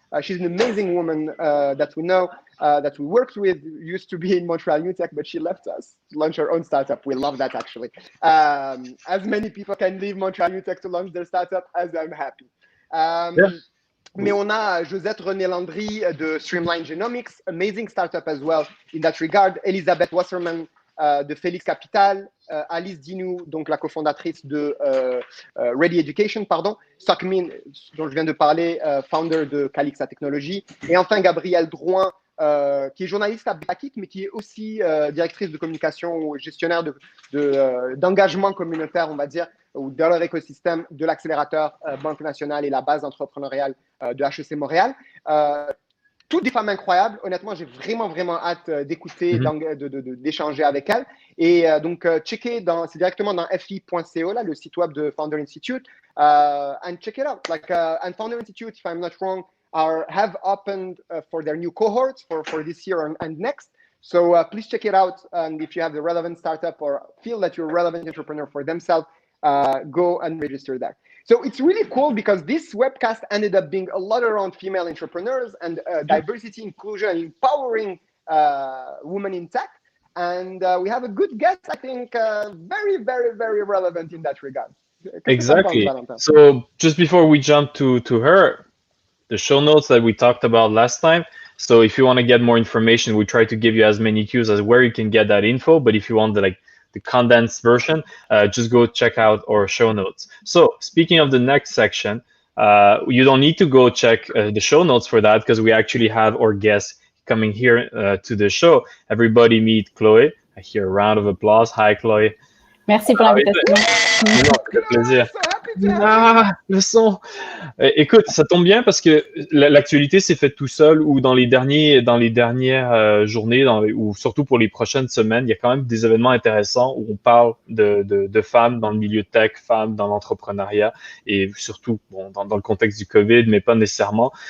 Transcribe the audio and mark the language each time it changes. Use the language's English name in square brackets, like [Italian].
[English] She's an amazing woman that we know, that we worked with, used to be in Montreal New Tech, but she left us to launch her own startup. We love that, actually. As many people can leave Montreal New Tech to launch their startup, as I'm happy. [French] Mais on a Josette René Landry de Streamline Genomics, [English] amazing startup as well in that regard. [French] Elisabeth Wasserman de Félix Capital, Alice Dinou, donc la cofondatrice de Ready Education, pardon, Stockmin, dont je viens de parler, founder de Calixa Technologies, et enfin Gabrielle Drouin, qui est journaliste à Bakik, mais qui est aussi directrice de communication ou gestionnaire d'engagement communautaire, on va dire, ou dans leur écosystème de l'accélérateur Banque Nationale et la base entrepreneuriale de HEC Montréal. Toutes des femmes incroyables. Honnêtement, j'ai vraiment hâte d'écouter, d'échanger avec elles. Et donc, checker c'est directement dans fi.co, là, le site web de Founder Institute. [English] And check it out. And Founder Institute, if I'm not wrong, have opened for their new cohorts for this year and next. So please check it out. And if you have the relevant startup or feel that you're a relevant entrepreneur for themselves, go and register there. So it's really cool because this webcast ended up being a lot around female entrepreneurs and diversity, inclusion, and empowering women in tech. And we have a good guest, I think, very relevant in that regard. Exactly. So just before we jump to her, the show notes that we talked about last time. So if you want to get more information, we try to give you as many cues as where you can get that info. But if you want the condensed version, just go check out our show notes. So speaking of the next section, you don't need to go check the show notes for that because we actually have our guests coming here to the show. Everybody meet Chloé. I hear a round of applause. Hi, Chloé. [French] Merci pour l'invitation. Non, ça fait plaisir. Ah, le son. Écoute, ça tombe bien parce que l'actualité s'est faite tout seul ou dans les dernières journées ou surtout pour les prochaines semaines, il y a quand même des événements intéressants où on parle de femmes dans le milieu tech, femmes dans l'entrepreneuriat et surtout dans le contexte du COVID, mais pas nécessairement.